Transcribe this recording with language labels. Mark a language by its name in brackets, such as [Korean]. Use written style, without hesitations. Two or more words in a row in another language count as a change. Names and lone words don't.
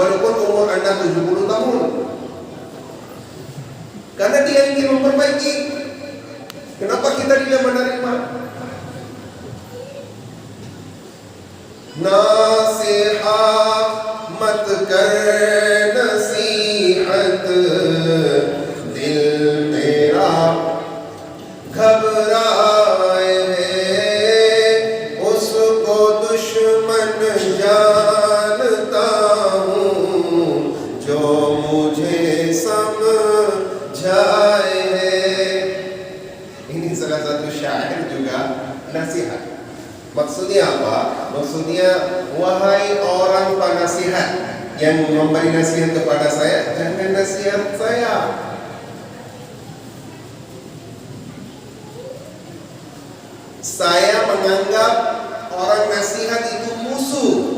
[Indonesian] Walaupun umur Anda 70 tahun. Karena dia ingin memperbaiki. Kenapa kita tidak menerima? [Urdu] نصیحت مت کر نصیحت دل میرا گھبرائے اس کو دشمن جانتا ہوں جو مجھے سمجھائے. [Indonesian] Ini salah satu syair juga nasihat. Maksudnya apa? Maksudnya, wahai orang penasihat yang memberi nasihat kepada saya, jangan nasihat saya. Saya menganggap orang nasihat itu musuh.